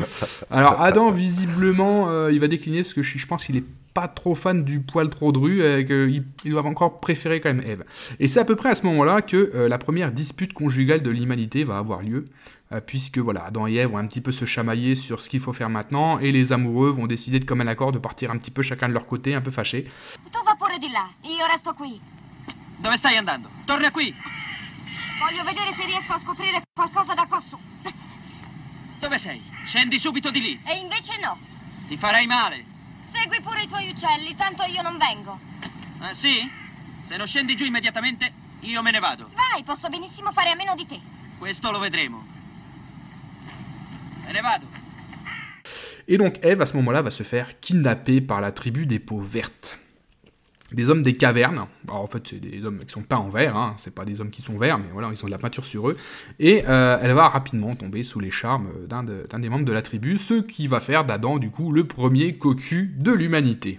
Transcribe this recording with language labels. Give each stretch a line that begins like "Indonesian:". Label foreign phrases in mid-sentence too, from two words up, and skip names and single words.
French: Alors Adam visiblement il va décliner parce que je pense qu'il est pas trop fan du poil trop dru, ils doivent encore préférer quand même Ève. Et c'est à peu près à ce moment-là que la première dispute conjugale de l'humanité va avoir lieu, puisque voilà, Adam et Ève vont un petit peu se chamailler sur ce qu'il faut faire maintenant, et les amoureux vont décider de commun accord de partir un petit peu chacun de leur côté, un peu fâchés.
Italian: Tu va pure di là, io resto qui. Dove stai andando? Torna qui! Voglio vedere se riesco a scoprire qualcosa da quassù. Dove sei? Scendi subito di lì! E invece no. Ti farai male! Segui pure i tuoi uccelli, tanto io non vengo. Sì? Se non scendi giù immediatamente, io me ne vado. Vai, posso benissimo fare a meno di te. Questo lo vedremo. Me ne vado.
French: Et donc Ève, à ce moment-là, va se faire kidnapper par la tribu des peaux vertes. des hommes des cavernes. Alors, en fait, c'est des hommes qui sont peints en vert, hein. C'est pas des hommes qui sont verts, mais voilà, ils ont de la peinture sur eux. Et elle va rapidement tomber sous les charmes d'un des membres de la tribu, ce qui va faire d'Adam, du coup, le premier cocu de l'humanité.